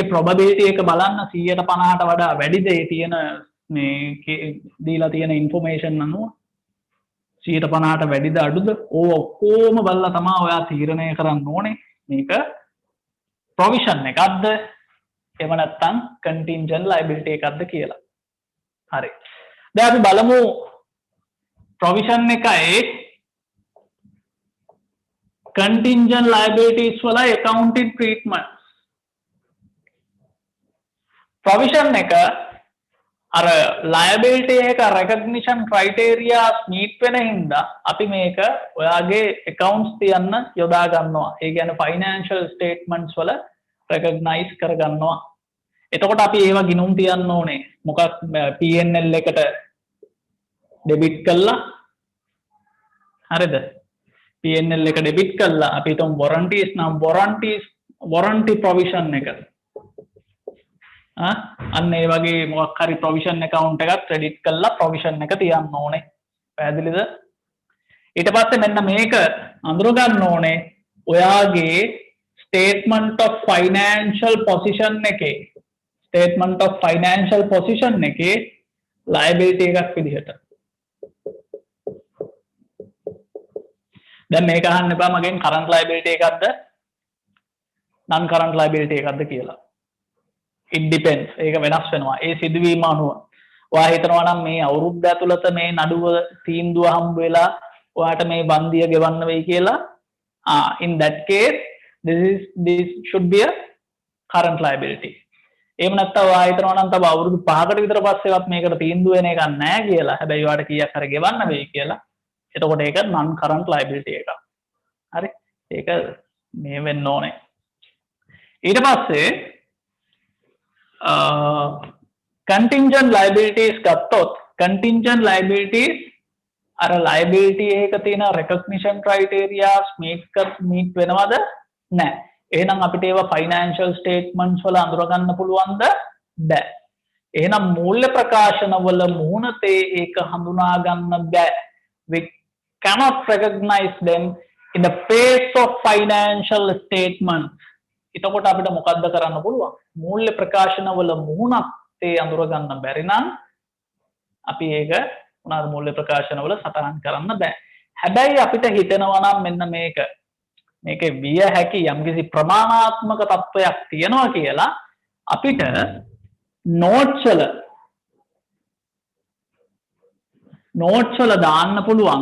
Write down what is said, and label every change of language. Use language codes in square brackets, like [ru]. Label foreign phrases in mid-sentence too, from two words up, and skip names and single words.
[si] ප්‍රොබබිලිටි එක බලන්න 150ට වඩා වැඩිද ඒ තියෙන මේ දීලා තියෙන ඉන්ෆෝමේෂන් අනුව 150ට වැඩිද අඩුද ඕව ඔක්කොම බලලා තමයි ඔයා තීරණය කරන්න ඕනේ මේක ප්‍රොවිෂන් එකක්ද එහෙම නැත්නම් [en] contingent liability [si] එකක්ද කියලා හරි දැන් අපි බලමු ප්‍රොවිෂන් එකයි [en] contingent liabilities වල accounting treatment provision [si] එක අර [en] liability එක recognition criteria meet [si] වෙන හින්දා අපි මේක ඔයාගේ accounts තියන්න යොදා ගන්නවා ඒ කියන්නේ [en] financial statements [si] වල recognize කර ගන්නවා එතකොට අපි ඒවා ගිණුම් තියන්න ඕනේ මොකක් P&L එකට debit කළා හරිද P&L එක debit කළා අපි හිතමු warranties නම් [en] warranty provision [si] එක අන්න ඒ වගේ මොකක් හරි [en] provision account [si] එකක් credit කළා provision එක තියන්න ඕනේ පැහැදිලිද ඊට පස්සේ මෙන්න මේක අඳුර ගන්න ඕනේ ඔයාගේ [en] statement of financial position [si] එකේ [en] statement of financial position [si] එකේ liability එකක් විදිහට දැන් මේක අහන්න එපා මගෙන් [en] current liability [si] එකක්ද [en] non current liability [si] එකක්ද කියලා [en] it depends [si] ඒක වෙනස් වෙනවා ඒ සිදුවීම අනුව ඔයා හිතනවා නම් මේ අවුරුද්ද ඇතුළත මේ නඩුව තීන්දුව හම්බ වෙලා ඔයාට මේ බන්දිය ගෙවන්න වෙයි කියලා [en] in that case this should be a current liability [si] එහෙම නැත්නම් ඔයා හිතනවා නම් තව අවුරුදු 5කට විතර පස්සේවත් මේකට තීන්දුව වෙන එකක් නැහැ කියලා හැබැයි ඔයාට කීයක් හරි ගෙවන්න වෙයි කියලා එතකොට ඒක [en] non current liability [si] එකක්. හරි. ඒක මේ වෙන්න ඕනේ. ඊට පස්සේ [en] contingent liabilities [si] ගත්තොත් [en] contingent liabilities [si] අර liability එකක තියෙන [en] recognition criteria meet [si] වෙනවද? නැහැ. එහෙනම් අපිට ඒවා [en] financial statements [si] වල අඳුර ගන්න පුළුවන්ද? බැ. එහෙනම් මූල්‍ය ප්‍රකාශන වල මුහුණතේ ඒක හඳුනා ගන්න බැ. [en] We cannot recognize them in the face of financial statements. [si] එතකොට අපිට මොකද්ද කරන්න පුළුවන්? මූල්‍ය ප්‍රකාශන වල මුහුණතේ අඳුර ගන්න බැරි නම් අපි ඒක මොනවාද මූල්‍ය ප්‍රකාශන වල සටහන් කරන්න බෑ. හැබැයි අපිට හිතෙනවා නම් මෙන්න මේකේ විය හැකි යම්කිසි ප්‍රමාණාත්මක තත්වයක් තියෙනවා කියලා අපිට notes වල දාන්න පුළුවන්.